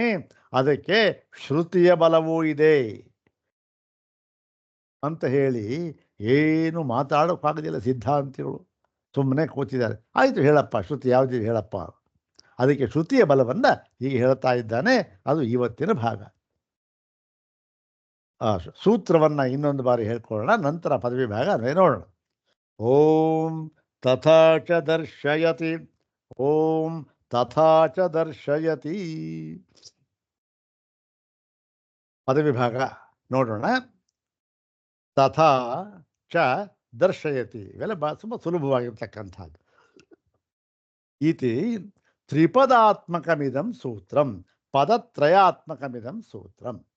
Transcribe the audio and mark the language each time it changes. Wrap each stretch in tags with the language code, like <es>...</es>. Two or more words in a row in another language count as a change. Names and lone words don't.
<kn>ಅದಕ್ಕೆ ಶ್ರುತಿಯ ಬಲವೂ ಇದೆ ಅಂತ ಹೇಳಿ ಏನು ಮಾತಾಡೋಕ್ಕಾಗೋದಿಲ್ಲ. ಸಿದ್ಧಾಂತಿಗಳು ಸುಮ್ಮನೆ ಕೂತಿದ್ದಾರೆ. ಆಯಿತು ಹೇಳಪ್ಪ, ಶ್ರುತಿ ಯಾವುದಿದೆ ಹೇಳಪ್ಪ. ಅದಕ್ಕೆ ಶ್ರುತಿಯ ಬಲವನ್ನು ಹೀಗೆ ಹೇಳ್ತಾ ಇದ್ದಾನೆ. ಅದು ಇವತ್ತಿನ ಭಾಗ. ಆ ಸೂತ್ರವನ್ನು ಇನ್ನೊಂದು ಬಾರಿ ಹೇಳ್ಕೊಳ್ಳೋಣ, ನಂತರ ಪದವಿ ಭಾಗ ಅಂದರೆ ನೋಡೋಣ.</kn> <sa>ಓಂ ತಥಾ ಚ ದರ್ಶಯತಿ, ಓಂ ತಥಾ ಚ ದರ್ಶಯತಿ.</sa> <kn>ಪದವಿ ಭಾಗ ನೋಡೋಣ.</kn> <sa>ತಥಾ ಚ ದರ್ಶಯತಿ,</sa> <kn>ಇವೆಲ್ಲ ತುಂಬ ಸುಲಭವಾಗಿರ್ತಕ್ಕಂಥದ್ದು.</kn> <sa>ಇತಿ ತ್ರಿಪದಾತ್ಮಕಮಿದಂ ಸೂತ್ರಂ, ಪದತ್ರಯಾತ್ಮಕಮಿದಂ ಸೂತ್ರಂ.</sa>